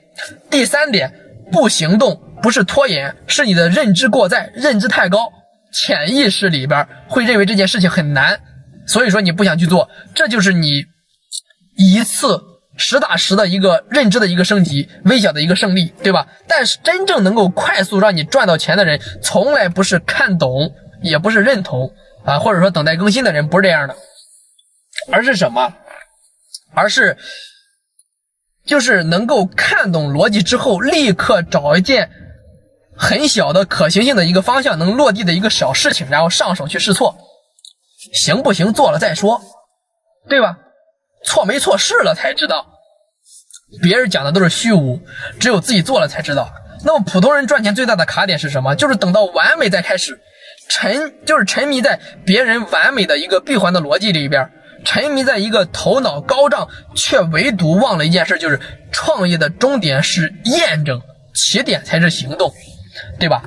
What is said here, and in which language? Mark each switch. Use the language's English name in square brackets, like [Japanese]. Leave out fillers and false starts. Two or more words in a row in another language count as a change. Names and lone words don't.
[Chinese] 第三點，不行動不是拖延，是你的認知過載，認知太高，潛意識裡邊會認為這件事情很難，所以說你不想去做，這就是你一次實打實的一個認知的一個升級，微小的一個勝利，對吧？但是真正能夠快速讓你賺到錢的人，從來不是看懂，也不是認同或者說等待更新的人，不是這樣的，而是什麼？而是就是能夠看懂邏輯之後，立刻找一件很小的可行性的一個方向，能落地的一個小事情，然後上手去試錯，行不行做了再說，對吧？錯沒錯試了才知道，別人講的都是虛無，只有自己做了才知道。那麼普通人賺錢最大的卡點是什麼？就是等到完美再開始，沉迷在別人完美的一個閉環的邏輯裡邊，沉迷在一個頭腦高漲卻唯獨忘了一件事，就是創業的終點是驗證，起點才是行動，對吧？